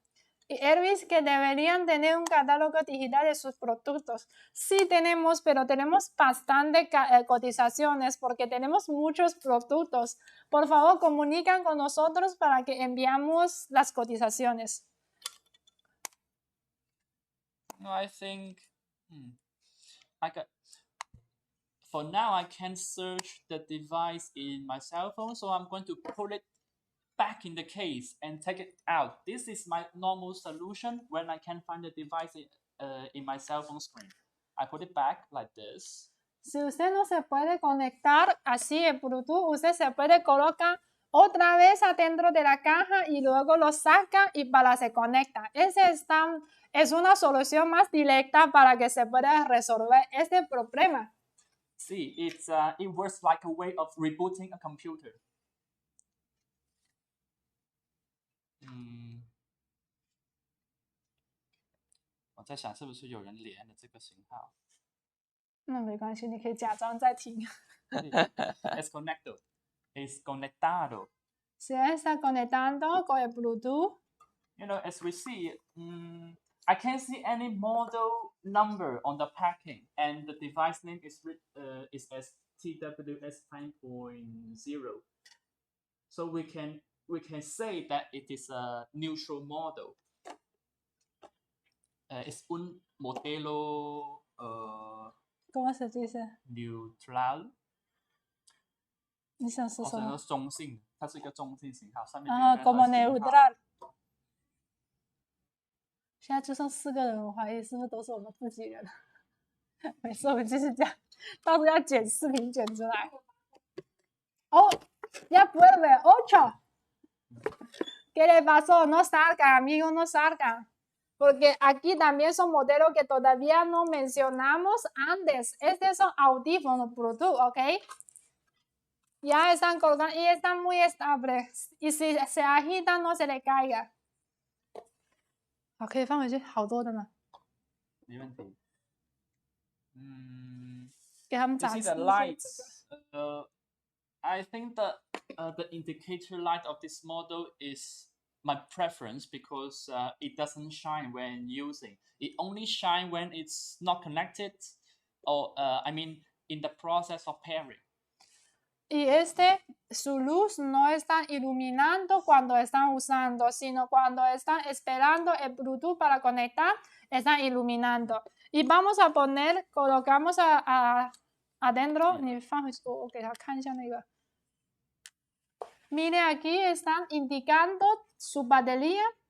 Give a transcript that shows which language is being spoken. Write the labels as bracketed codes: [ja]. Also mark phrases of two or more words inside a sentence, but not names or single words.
[es] Y he visto que deberían tener un catálogo digital de sus productos. Sí tenemos, pero tenemos bastante cotizaciones porque tenemos muchos productos. Por favor, comunican con nosotros para que enviamos las cotizaciones. No, [en] I think for now I can search the device in my cell phone, so I'm going to put it back in the case and take it out. This is my normal solution when I can find the device in my cell phone screen. I put it back like this. [es] Si usted no se puede conectar así en Bluetooth, usted se puede colocar otra vez adentro de la caja y luego lo saca y para se conecta. Es una solución más directa para que se pueda resolver este problema. [en] See, it works like a way of rebooting a computer. [zh] 我在想是不是有人连了这个型号。那没关系，你可以假装在听。 [es] Es conectado. Es conectado. Se está conectando con el Bluetooth. [en] You know, as we see, I can't see any model number on the packing, and the device name is as TWS 5.0. So we can say that it is a neutral model. [es] Es un modelo ¿Cómo se dice? neutral. [zh] 你想说什么？中性，它是一个中性型号，上面 [es] como neutral。 [zh] 现在就剩4个人，我怀疑是不是都是我们自己人？没事，我们继续讲，到时候要剪视频剪出来。 [es] Oh, ya vuelve, [zh] 8. [es] ¿Qué le pasó? No salgan, amigos, no salgan. Porque aquí también son modelos que todavía no mencionamos antes. Estos son audífonos Bluetooth, ¿ok? Ya están colgando y están muy estables. Y si se agitan, no se le caiga. [zh] 好，可以放回去，好多的呢。没问题。给他们 [en] You [zh] 展 [en] see [zh] 示 [en] the lights. I think the indicator light of this model is my preference because it doesn't shine when using. It only shines when it's not connected, or I mean, in the process of pairing. [es] Y su luz no está iluminando cuando están usando, sino cuando están esperando el Bluetooth para conectar, están iluminando. Y vamos a poner, colocamos adentro, Mire, aquí están indicando su batería.